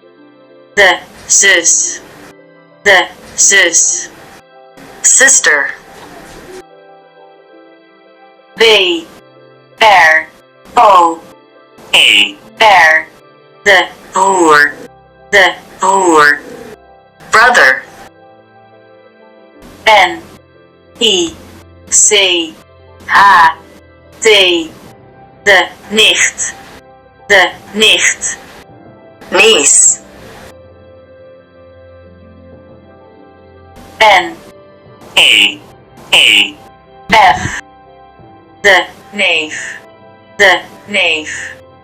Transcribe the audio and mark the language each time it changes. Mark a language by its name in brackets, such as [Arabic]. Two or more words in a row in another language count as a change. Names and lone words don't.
[Dutch] De zus. de zus. [English] sister, [Dutch] B R O E R de broer, de broer. [English] brother, [Dutch] N I C H T de nicht, de nicht. [English] niece, [Dutch] N E E F de neef, de neef.